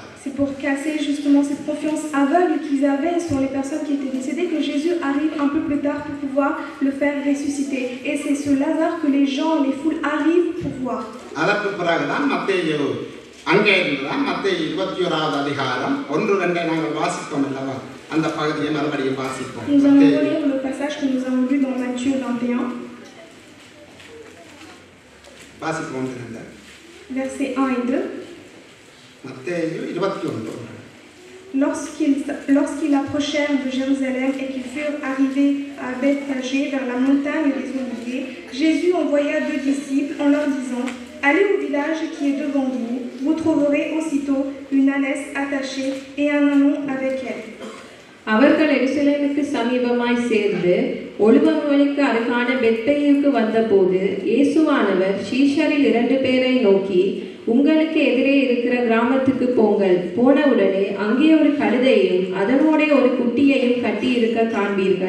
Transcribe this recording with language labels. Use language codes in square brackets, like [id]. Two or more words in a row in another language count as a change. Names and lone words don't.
[fr] C'est pour casser justement cette confiance aveugle qu'ils avaient sur les personnes qui étaient décédées que Jésus arrive un peu plus tard pour pouvoir le faire ressusciter. Et c'est ce Lazare que les gens, les foules arrivent pour voir. [ta] அதற்கு பிறகுதான் மத்தேயு அங்கே இருந்துதான் மத்தேயு 21வது அதிகாரம் 1-2 நாங்கள் வாசிப்போம் அல்லவா, அந்த பகுதியை மறுபடியும் வாசிப்போம். [fr] Nous allons relire le passage que nous avons lu dans Matthieu 21. [ta] வாசிப்போம் [fr] Versets 1 et 2. [ta] மத்தேயு 21. [fr] Lorsqu'ils approchèrent de Jérusalem et qu'ils furent arrivés à Bethphagée vers la montagne des Oliviers, Jésus envoya 2 disciples en leur disant: Allez au village qui est devant vous, vous trouverez aussitôt une ânesse attachée et un ânon avec elle. [ta] அவர்கள் எருசலேமுக்கு சமீபமாய் சேர்ந்து ஒலிவமலைக்கு அருகான பெத்பகேயுக்கு வந்தபோது இயேசுவானவர் சீஷரில் 2 பேரை நோக்கி, உங்களுக்கு எதிரே இருக்கிற கிராமத்துக்கு போங்கள். போனவுடனே அங்கே ஒரு கழுதையையும் அதனோட ஒரு குட்டியையும் கட்டி இருக்க காண்பீர்கள்.